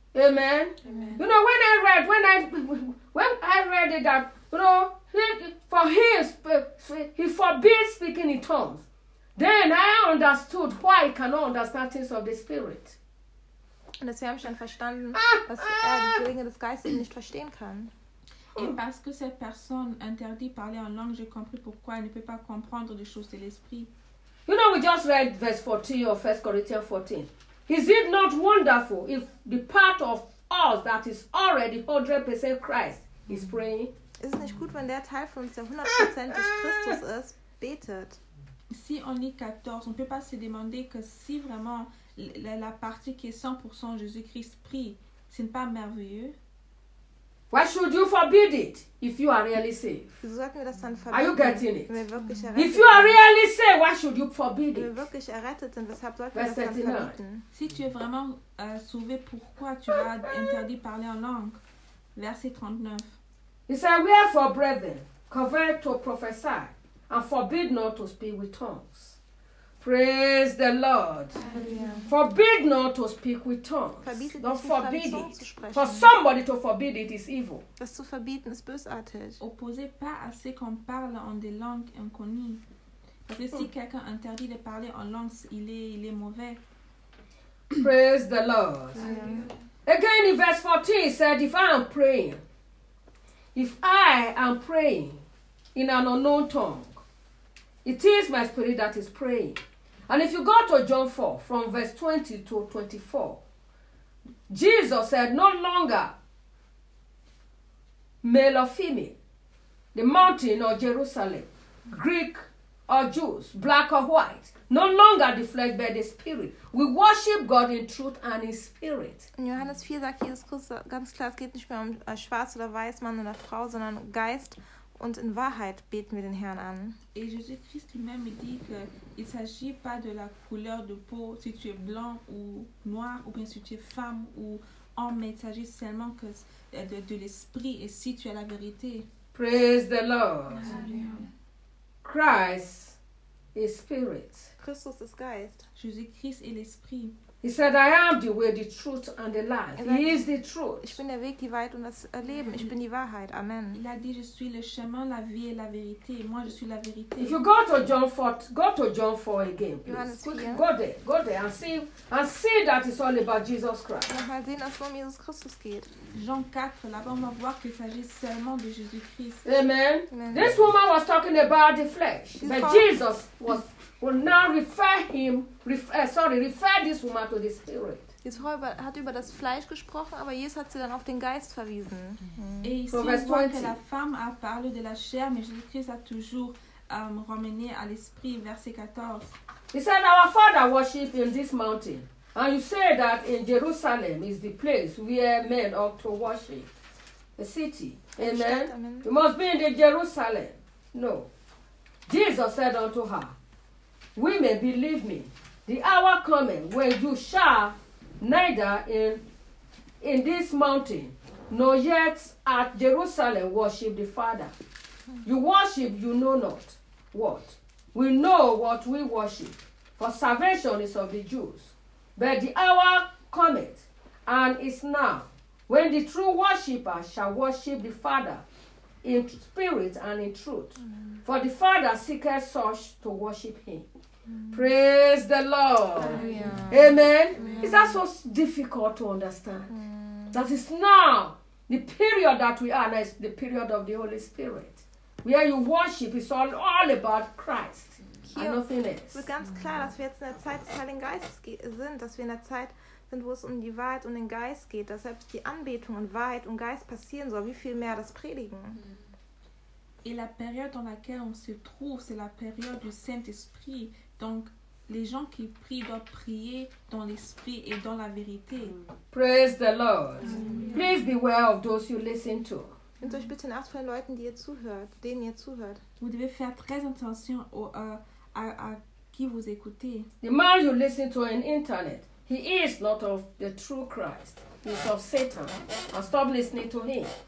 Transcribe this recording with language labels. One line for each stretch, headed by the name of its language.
English: Amen. Amen. You know, when I read it that, you know, he forbids speaking in tongues. Then I understood why he cannot understand things of the Spirit.
German: Und deswegen habe ich dann verstanden, dass die Dinge des Geistes nicht verstehen kann.
French: Et parce que cette personne interdit parler en langue, j'ai compris pourquoi elle ne peut pas comprendre les choses de l'esprit.
English: You know, we just read verse 14 of 1 Corinthians 14. Is it not wonderful if the part of us that is already 100% Christ is praying?
German: Ist es nicht gut, wenn der Teil von uns, der 100% Christus ist, betet?
French: Si on lit 14, on ne peut pas se demander que si vraiment la partie qui est 100% Jésus-Christ prie, ce n'est pas merveilleux?
English: Why should you forbid it if you are really saved? Are you getting it? If you are really saved, why should you forbid it? Verse 39.
French: Si tu es vraiment sauvé, pourquoi tu as interdit parler en langue? Verset 39.
English: He said, wherefore, brethren, covenant to prophesy, and forbid not to speak with tongues. Praise the Lord. Amen. Forbid not to speak with tongues.
German: Verbietet
English: don't forbid it. For somebody to forbid it is evil.
German: Das zu verbieten ist bösartig.
French: Opposez pas à ce qu'on parle en des langues inconnues. Parce que si quelqu'un interdit de parler en langues, il est mauvais.
English: Praise the Lord. Amen. Again in verse 14, he said, if I am praying in an unknown tongue, it is my spirit that is praying. And if you go to John 4, from verse 20 to 24, Jesus said, no longer male or female, the mountain or Jerusalem, Greek or Jews, black or white, no longer the flesh but the spirit. We worship God in truth and in spirit.
German: In Johannes 4 sagt Jesus Christus ganz klar, es geht nicht mehr um schwarz oder weiß, Mann oder Frau, sondern Geist. Und in Wahrheit beten wir den Herrn an.
French: Et Jésus-Christ lui-même dit que il s'agit pas de la couleur de peau, si tu es blanc ou noir, ou bien si tu es femme ou homme, mais il s'agit seulement que de l'esprit et si tu es la vérité.
English: Praise the Lord. Amen. Christ is spirit.
German: Christus ist Geist.
French: Jésus-Christ est l'esprit.
English: He said, I am the way, the truth, and the life. He is the truth.
German: Ich bin der Weg, die Wahrheit und das Leben. Ich bin die Wahrheit. Amen.
French: Il a dit, je suis le chemin, la vie et la vérité. Moi, je suis la vérité.
English: If you go to John 4, go to John 4 again, please. Go there and see that it's all about Jesus Christ.
German: Wir mal sehen, dass es um Jesus Christus geht.
French: Jean 4, là-bas, on va voir qu'il s'agit seulement de Jésus Christ.
English: Amen. This woman was talking about the flesh, but Jesus was will now refer this woman to the spirit.
German: Jesus hat über das Fleisch gesprochen, aber Jesus hat sie dann auf den Geist verwiesen. Mm-hmm.
French: Et ici, on voit que la femme a parlé de la chair, mais Jésus-Christ a toujours ramené à l'esprit, verset 14.
English: He said, our father worshipped in this mountain, And you say that in Jerusalem is the place where men ought to worship, the city. Amen. You must be in the Jerusalem. No. Jesus said unto her, women, believe me, the hour coming when you shall neither in this mountain nor yet at Jerusalem worship the Father. You worship, you know not what. We know what we worship, for salvation is of the Jews. But the hour cometh, and is now, when the true worshippers shall worship the Father in spirit and in truth. Amen. For the Father seeketh such to worship him. Amen. Praise the Lord. Amen. Amen. Is that so difficult to understand? Amen. That is now, the period that we are, that is the period of the Holy Spirit. Where you worship is all about Christ.
German: Es wird ganz klar, dass wir jetzt in der Zeit des Heiligen Geistes sind, dass wir in der Zeit sind, wo es um die Wahrheit und den Geist geht, dass selbst die Anbetung in Wahrheit und Geist passieren soll, wie viel mehr das Predigen.
French: Et la période dans laquelle on se trouve, c'est la période du Saint-Esprit. Donc, les gens qui prient doivent prier dans l'Esprit et dans la vérité.
English: Praise the Lord. Please beware of those you listen to.
German: Nehmt euch bitte in Acht von den Leuten, die ihr zuhört, denen ihr zuhört.
French: Vous devez faire très attention à qui vous écoutez.
English: The man you listen to on internet, he is not of the true Christ. He is of Satan. And stop listening to him.